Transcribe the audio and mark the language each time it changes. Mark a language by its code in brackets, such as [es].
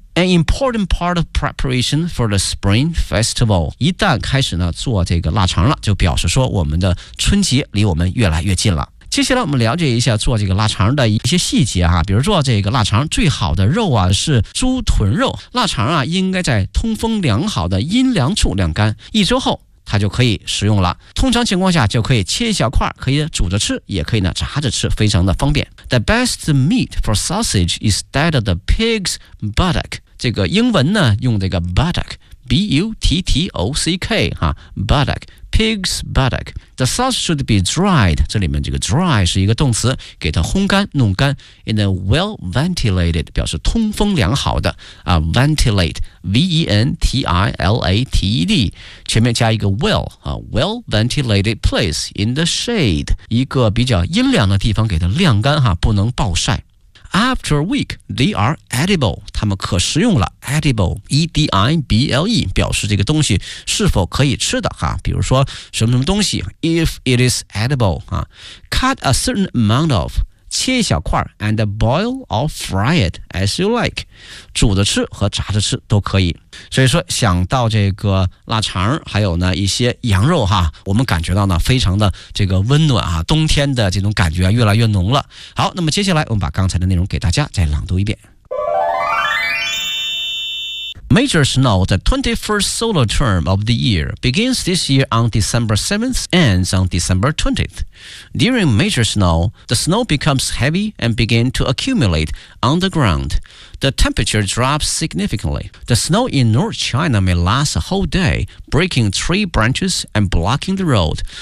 [en] An important part of preparation for the spring festival. [zh] 一旦开始呢做这个腊肠了，就表示说我们的春节离我们越来越近了。接下来我们了解一下做这个腊肠的一些细节哈，比如说这个腊肠最好的肉啊是猪臀肉，腊肠啊应该在通风良好的阴凉处晾干，一周后它就可以食用了。通常情况下就可以切一小块，可以煮着吃，也可以呢炸着吃，非常的方便。 [en] The best meat for sausage is that of the pig's buttock. [zh] 这个英文呢用这个 buttock, B-U-T-T-O-C-K, buttock, pig's buttock. [en] The sauce should be dried. [zh] 这里面这个 dry 是一个动词，给它烘干弄干。 [en] In a well ventilated, [zh] 表示通风良好的。 [en] Ventilate, V-E-N-T-I-L-A-T-E-D. [zh] 前面加一个 [en] well, well ventilated place in the shade. [zh] 一个比较阴凉的地方给它晾干哈，不能暴晒。 [en] After a week, they are edible. [zh] 它们可食用了。 Edible, E-D-I-B-L-E, 表示这个东西是否可以吃的哈。比如说什么什么东西 , [en] if it is edible, [zh] 啊。 [en] Cut a certain amount of, [zh] 切一小块 [en] ,and boil or fry it as you like. [zh] 煮着吃和炸着吃都可以。所以说想到这个腊肠还有呢一些羊肉哈，我们感觉到呢非常的这个温暖啊，冬天的这种感觉越来越浓了。好，那么接下来我们把刚才的内容给大家再朗读一遍。 [en] Major snow, the 21st solar term of the year, begins this year on December 7th, ends on December 20th. During major snow, the snow becomes heavy and begins to accumulate on the ground. The temperature drops significantly. The snow in North China may last a whole day, breaking tree branches and blocking the road.